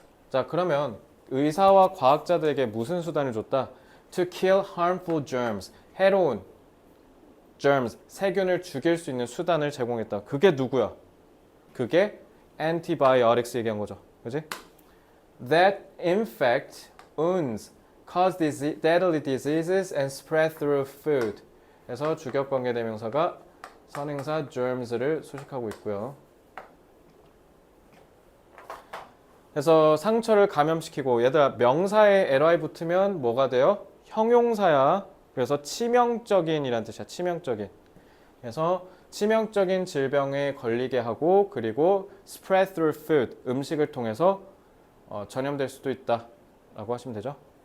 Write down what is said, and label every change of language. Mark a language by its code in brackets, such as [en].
[ko] 자, 그러면 의사와 과학자들에게 무슨 수단을 줬다? [en] To kill harmful germs. [ko] 해로운 germs, 세균을 죽일 수 있는 수단을 제공했다. 그게 누구야? 그게 antibiotics 얘기한 거죠. 그지? [en] That infect wounds, cause deadly diseases and spread through food. [ko] 그래서 주격관계 대명사가 선행사 germs를 수식하고 있고요. 그래서 상처를 감염시키고 얘들아 명사에 ly 붙으면 뭐가 돼요? 형용사야. 그래서 치명적인이란 뜻이야. 치명적인. 그래서 치명적인 질병에 걸리게 하고 그리고 [en] spread through food [ko] 음식을 통해서 전염될 수도 있다 라고 하시면 되죠.